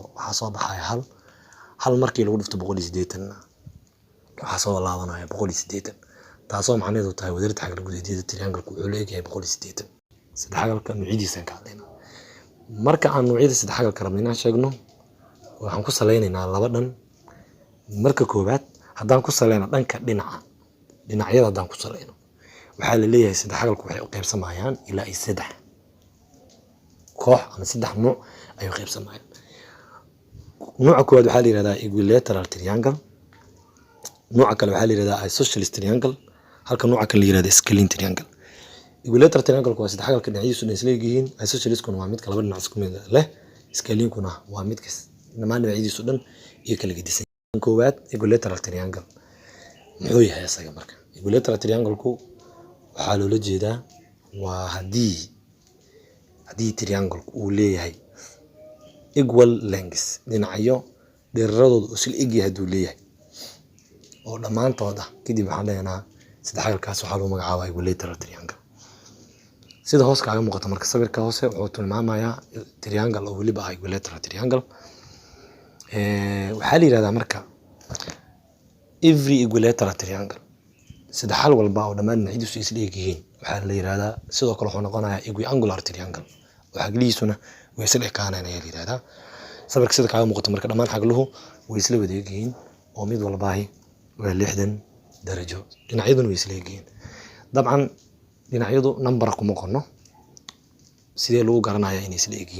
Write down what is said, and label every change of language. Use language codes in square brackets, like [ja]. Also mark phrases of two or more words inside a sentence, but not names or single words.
[so] waxaa soo baxaya hal markii lagu dhufto 180 waxaa soo laabanaya 180 taasoo macnaheedu tahay wadarta xagal gudeedyada triangle-ku wuxuu leeyahay 180 saddex xagalka nuucyadiisa ka hadlayna marka aan nuucyada saddex xagalka rabno inaan sheegno waxaan ku saleynaynaa laba dhan marka koobaad haddaan ku saleyno dhanka dhinacyada haddaan ku saleyno waxaa la leeyahay saddex xagalku waxay u qaybsamayaan ilaa ay saddex koox ama saddex nooc ayuu qaybsamayaan nooca koowaad waxaa la yiraahdaa [en] equilateral triangle [so] nooca kale waxaa la yiraahdaa [en] isosceles triangle [so] halka nooca kale la yiraahdaa [en] scalene triangle equilateral triangle [so] waa saddex xagalka dhinacyadiisu isla yihiin isosceleskuna waa midka laba dhinac isku mid leh scalene-kuna waa midka dhammaan dhinacyadiisu dhan iyo kala gedisan koowaad [en] equilateral triangle [so] muxuu yahay asaga marka [en] equilateral triangle-ku [so] waxaa loola jeedaa waa haddii triangle-ku uu leeyahay [en] equal lengths [so] dhinacyo dheeraradooda isla eg yahay hadduu leeyahay oo dhammaantooda kadib waxaan leenahay saddex xagalkaas waxaa lagu magacaabaa [en] equilateral triangle [so] sida hoos kaaga muuqata marka sawirka hoose wuxuu tilmaamayaa triangle oo weliba ah [en] equilateral triangle [so] waxaa la yiraahdaa marka [en] every equilateral [so] triangle saddex xal walba oo dhammaan dhinacyadiisu isla eg yihiin waxaa la yiraahdaa sidoo kale wuxuu noqonayaa [en] equiangular triangle [so] oo xaglihiisuna way isla ekaanayaan ayaa la yiraahdaa sawirka sida kaaga muuqata marka dhammaan xagluhu way isla wada eg yihiin oo mid walbaahi waa 60 darajo dhinacyaduna way isla eg yihiin dabcan dhinacyadu number kuma qorno sidee lagu garanayaa inay isla eg